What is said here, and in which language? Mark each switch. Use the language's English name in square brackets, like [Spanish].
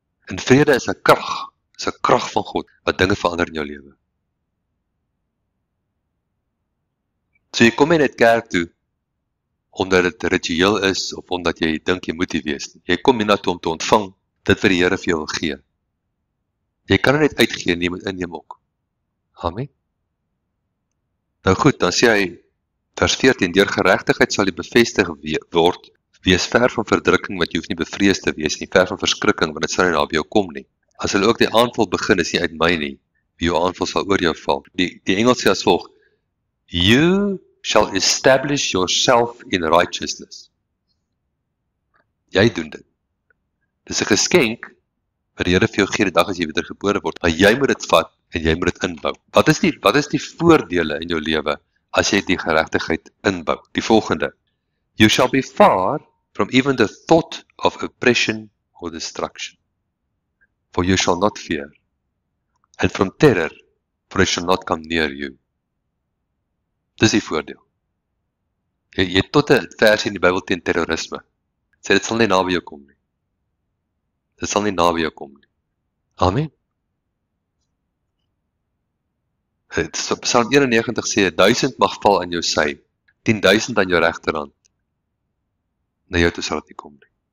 [Afrikaans] En vrede is 'n krag van God, wat dinge verander in jou lewe. So jy kom nie net kerk toe, omdat dit ritueel is, of omdat jy dink jy moet hier wees. Jy kom nie na toe om te ontvang, dit wat die Here vir jou wil gee. Jy kan net uitgee, nie moet inneem ook. Amen. Nou goed, dan sê hy, vers 14, deur geregtigheid sal jy bevestig word, wees ver van verdrukking, want jy hoef nie bevrees te wees, nie ver van verskrikking, want dit sal nie na jou kom nie. As hulle ook die aanval begin, is nie uit my nie, wie jou aanval sal oor jou val. Die Engels sê as volg, [English] you shall establish yourself in righteousness. [Afrikaans] Jy doen dit. Dis 'n geskenk wat die Here vir jou gee die dag as jy wedergebore word, maar jy moet dit vat en jy moet dit inbou. Wat is die voordele in jou lewe as jy die geregtigheid inbou? Die volgende: [English] you shall be far from even the thought of oppression or destruction, for you shall not fear, and from terror, for it shall not come near you. [Afrikaans] Dis die voordeel. Jy het tot 'n versie in die Bybel teen terrorisme. Sê dit sal nie naby jou kom nie. Dit sal nie naby jou kom nie. Amen. Psalm 91 sê, 1000 mag val aan jou sy, 10,000 aan jou regterhand. Na jou toe sal dit nie kom nie.